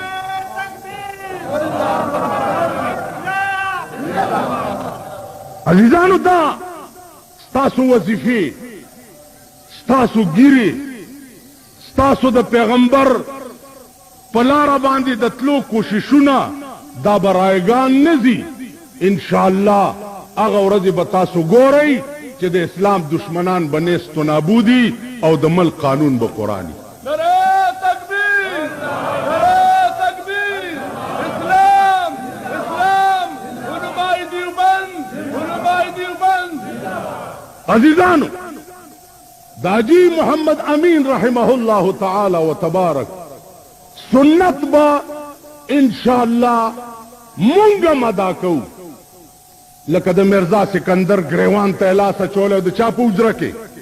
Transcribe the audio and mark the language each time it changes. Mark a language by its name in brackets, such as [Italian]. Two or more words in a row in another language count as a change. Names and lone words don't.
[Pashto] عزیزانو، دا ستاسو وظیفې، ستاسو ګیرې، ستاسو د پیغمبر په لاره باندې د تلو کوششونه دا به رایګان نه ځي. انشاءالله هغه ورځې به تاسو ګورئ چې د اسلام دشمنان به نیست و نابودي او د ملک قانون به قرآني. [Urdu] نعرہ تکبیر، نعرہ تکبیر، اسلام، اسلام، علماء دیوبند، علماء دیوبند. [Pashto] عزیزانو، داجی محمد امین [Arabic] رحمه الله تعالی و تبارک [Pashto] سنت با انشاءاللہ مونږ ادا کوو. لکه د مرزا سکندر گریوان ته لاس اچولی د چا په حجره کې؟